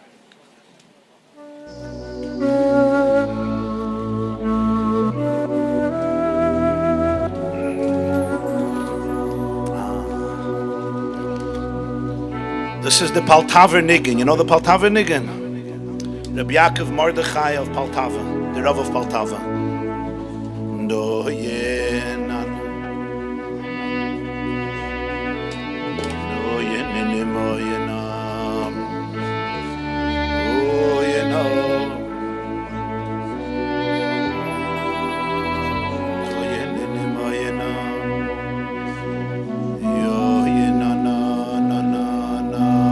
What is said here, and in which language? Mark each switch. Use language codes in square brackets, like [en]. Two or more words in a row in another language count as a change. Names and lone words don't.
[en] This is the Paltaver Niggin. You know the Paltaver Niggin? Rabbi Yaakov Mordechai of Paltava, the Rav of Paltava. Do yenan, do yenin moyenam, do yenam, do yenin moyenam, yo yenan na na na.